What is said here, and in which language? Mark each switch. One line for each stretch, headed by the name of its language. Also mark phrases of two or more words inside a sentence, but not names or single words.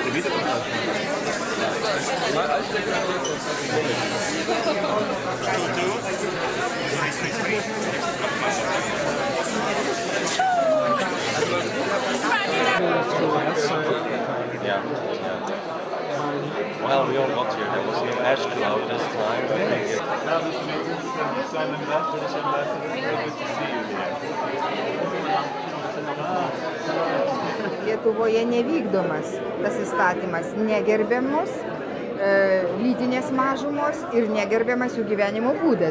English: Yeah. Well, we all got here. There was no ash cloud this time.
Lithuanian: Lietuvoje nevykdomas tas įstatymas, negerbiamos lytinės mažumos ir negerbiamas jų gyvenimo būdas.